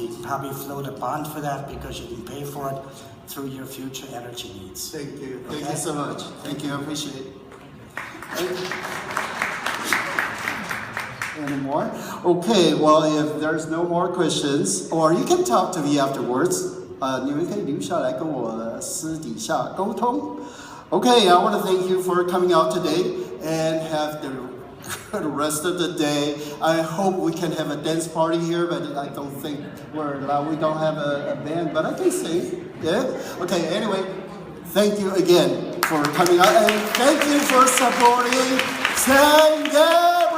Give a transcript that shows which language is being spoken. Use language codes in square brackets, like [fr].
[en] You can probably float a bond for that because you can pay for it through your future energy needs. Thank you. Thank you so much. Thank you. I appreciate it. Any more? Okay, well, if there's no more questions, or you can talk to me afterwards. [zh] 你们可以留下来跟我私底下沟通。 [en] Okay, I want to thank you for coming out today and have the good rest of the day. I hope we can have a dance party here, but I don't think we're allowed. We don't have a band, but I can sing. Yeah? Okay, anyway, thank you again for coming out and thank you for supporting San Gabriel!